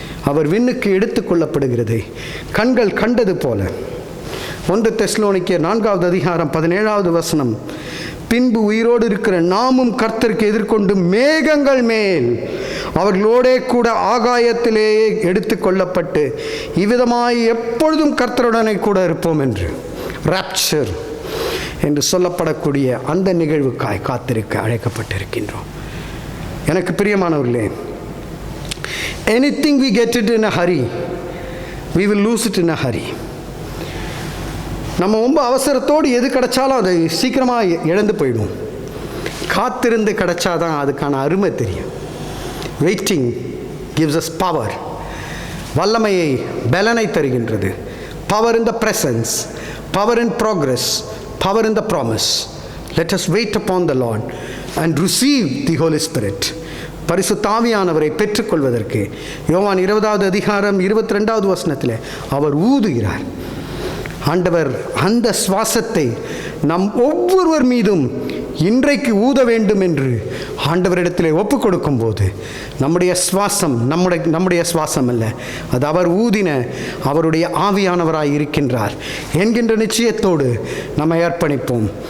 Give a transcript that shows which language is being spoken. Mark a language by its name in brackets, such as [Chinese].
[Tamil] அவர் விண்ணுக்கு எடுத்து கொள்ளப்படுகிறதை கண்கள் கண்டது போல 1 தெசலோனிக்கேயர் 4வது அதிகாரம் 17வது வசனம், பின்பு உயிரோடு இருக்கிற நாமும் கர்த்தருக்கு எதிர்கொண்டு மேகங்கள் மேல் அவர்களோடே கூட ஆகாயத்திலேயே எடுத்து கொள்ளப்பட்டு இவ்விதமாய் எப்பொழுதும் கர்த்தருடனே கூட இருப்போம் என்று, ராப்சர் என்று சொல்லப்படக்கூடிய அந்த நிகழ்வுக்காய் காத்திருக்க அழைக்கப்பட்டிருக்கின்றோம். எனக்கு பிரியமானவர்களே, [English] anything we get it in a hurry, we will lose it in a hurry. [Tamil] நம்ம ரொம்ப அவசரத்தோடு எது கிடைச்சாலும் அதை சீக்கிரமாக இழந்து போயிடும். காத்திருந்து கிடைச்சாதான் அதுக்கான அருமை தெரியும். [English] Waiting gives us power. [Tamil] வல்லமையை, பலனை தருகின்றது. [English] Power in the presence, power in progress, power in the promise. Let us wait upon the Lord and receive the Holy Spirit. [Tamil] பரிசுத்த ஆவியானவரை பெற்றுக்கொள்வதற்கு யோவான் 20வது அதிகாரம் 22வது வசனத்தில் அவர் ஊதுகிறார். ஆண்டவர் அந்த சுவாசத்தை நம் ஒவ்வொருவர் மீதும் இன்றைக்கு ஊத வேண்டும் என்று ஆண்டவரிடத்திலே ஒப்பு கொடுக்கும் போது நம்முடைய சுவாசம் நம்முடைய சுவாசம் அல்ல, அது அவர் ஊதின அவருடைய ஆவியானவராய் இருக்கின்றார் என்கின்ற நிச்சயத்தோடு நம்மை அர்ப்பணிப்போம்.